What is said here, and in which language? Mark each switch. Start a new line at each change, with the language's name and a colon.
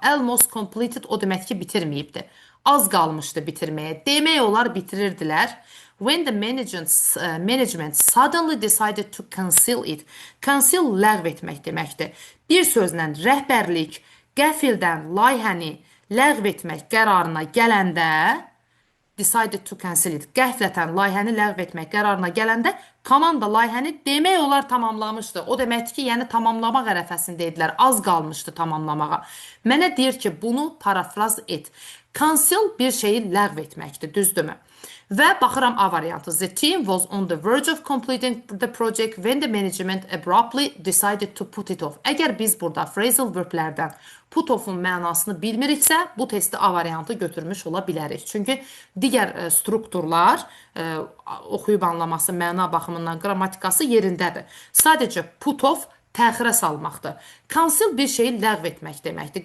English: Almost completed
Azerbaijani: o demək ki, bitirməyibdi. Az qalmışdı bitirməyə. Demək olar bitirirdilər.
English: When the management suddenly decided to cancel it.
Azerbaijani: Cancel ləğv etmək deməkdir. Bir sözlə rəhbərlik qəfildən layihəni ləğv etmək qərarına gələndə
English: decided to cancel it.
Azerbaijani: Qəflətən layihəni ləğv etmək qərarına gələndə komanda layihəni demək olar tamamlamışdı. O deməkdir ki, yəni tamamlamaq ərəfəsində idilər. Az qalmışdı tamamlamağa. Mənə deyir ki, bunu parafraz et. Cancel bir şeyi ləğv etməkdir, düzdürmü? Və baxıram A variantı.
English: The team was on the verge of completing the project when the management abruptly decided to put it off.
Azerbaijani: Əgər biz burada phrasal verblərdən put off'un mənasını bilmiriksə, bu testi A variantı götürmüş ola bilərik. Çünki digər strukturlar, oxuyub anlaması, məna baxımından qrammatikası yerindədir. Sadəcə put off təxirə salmaqdır. Cancel bir şeyi ləğv etmək deməkdir.